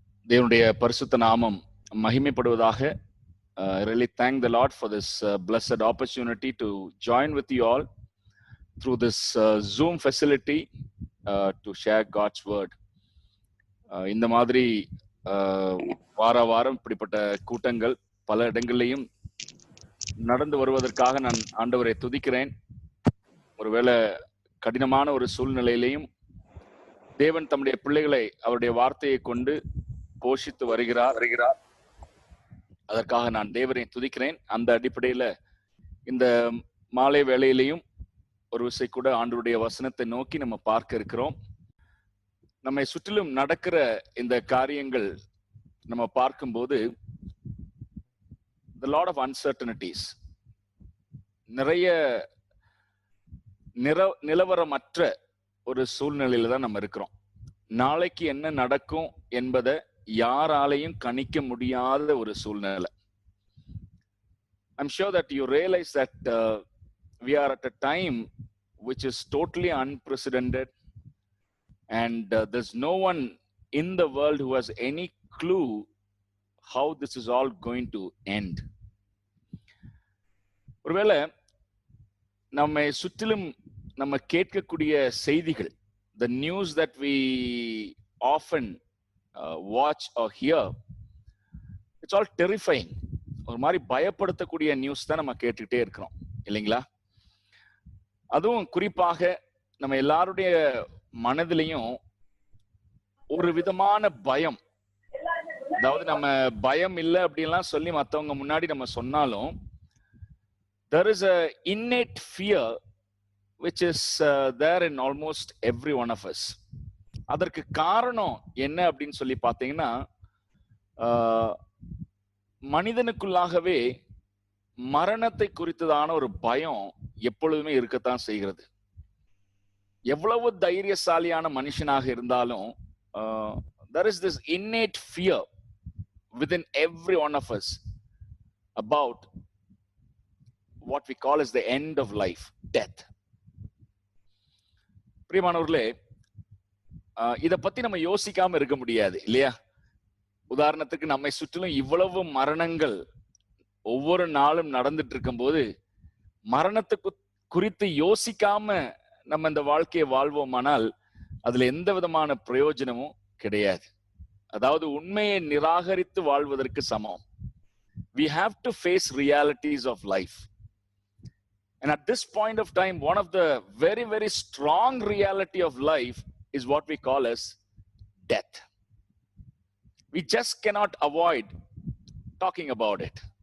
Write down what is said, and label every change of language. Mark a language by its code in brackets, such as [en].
[ta] தேவனுடைய பரிசுத்த நாமம் மகிமைப்படுவதாக. [en] I really thank the Lord for this blessed opportunity to join with you all through this Zoom facility to share God's word. [ta] இந்த மாதிரி வார வாரம் இப்படிப்பட்ட கூட்டங்கள் பல இடங்களிலையும் நடந்து வருவதற்காக நான் ஆண்டவரை துதிக்கிறேன். ஒருவேளை கடினமான ஒரு சூழ்நிலையிலையும் தேவன் தம்முடைய பிள்ளைகளை அவருடைய வார்த்தையை கொண்டு போஷித்து வருகிறார். அதற்காக நான் தேவனை துதிக்கிறேன். அந்த அடிப்படையில இந்த மாலை வேளையிலையும் ஒரு விசை கூட ஆண்டவருடைய வசனத்தை நோக்கி நம்ம பார்க்க இருக்கிறோம். நம்மை சுற்றிலும் நடக்கிற இந்த காரியங்கள் நம்ம பார்க்கும்போது [en] the lot of uncertainties, [ta] நிறைய நிலவரமற்ற ஒரு சூழ்நிலையில தான் நம்ம இருக்கிறோம். நாளைக்கு என்ன நடக்கும் என்பதை யாராலையும் கணிக்க முடியாத ஒரு சூழ்நிலை. [en] I'm sure that you realize that we are at a time which is totally unprecedented, and there's no one in the world who has any clue how this is all going to end. [ta] ஒருவேளை நம்மை சுற்றிலும் நம்ம கேட்கக்கூடிய செய்திகள், [en] the news that we often watch or hear, it's all terrifying. [ta] ஒரு மாதிரி பயப்படுத்தக்கூடிய news தான் நம்ம கேட்டுக்கிட்டே இருக்கிறோம், இல்லைங்களா? அதுவும் குறிப்பாக நம்ம எல்லாருடைய மனதிலையும் ஒரு விதமான பயம். அதாவது நம்ம பயம் இல்லை அப்படின்லாம் சொல்லி மற்றவங்க முன்னாடி நம்ம சொன்னாலும் [en] there is a innate fear which is there in almost every one of us. [ta] அதற்கு காரணம் என்ன அப்படின்னு சொல்லி பார்த்தீங்கன்னா, மனிதனுக்குள்ளாகவே மரணத்தை குறித்ததான ஒரு பயம் எப்பொழுதுமே இருக்கத்தான் செய்கிறது. எவ்வளவு தைரியசாலியான மனுஷனாக இருந்தாலும் [en] there is this innate fear within every one of us about what we call as the end of life, death. [ta] பிரியமானவர்களே, இத பத்தி நம்ம யோசிக்காம இருக்க முடியாது, இல்லையா? உதாரணத்துக்கு நம்மை சுற்றிலும் இவ்வளவு மரணங்கள் ஒவ்வொரு நாளும் நடந்துட்டு இருக்கும் போது மரணத்துக்கு குறித்து யோசிக்காம நம்ம இந்த வாழ்க்கையை வாழ்வோமானால் அதுல எந்த விதமான பிரயோஜனமும் கிடையாது. அதாவது உண்மையை நிராகரித்து வாழ்வதற்கு சமம். [en] We have to face realities of life. And at this point of time, one of the very, very strong reality of life is what we call as death. We just cannot avoid talking about it.